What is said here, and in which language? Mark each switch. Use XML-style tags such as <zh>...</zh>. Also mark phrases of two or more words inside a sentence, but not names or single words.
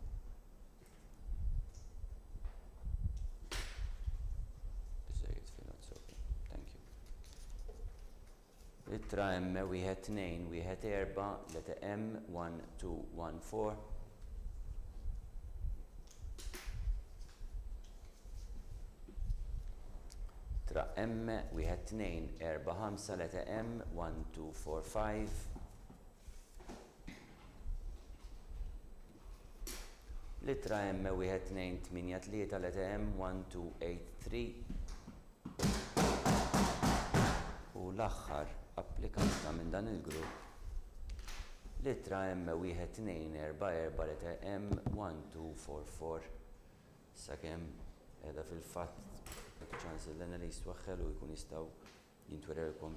<mt>litra M 1214 leta M 1214 litra M 1245 leta M 1245 litra M 1283 leta M 1283 u l-aħħar applikanta minn dan il-grupp litra M 1244 leta M 1244 sakemm qiegħda fil-fatt ċans l-analist waħħel u jkun jistgħu jintwerelkom</mt>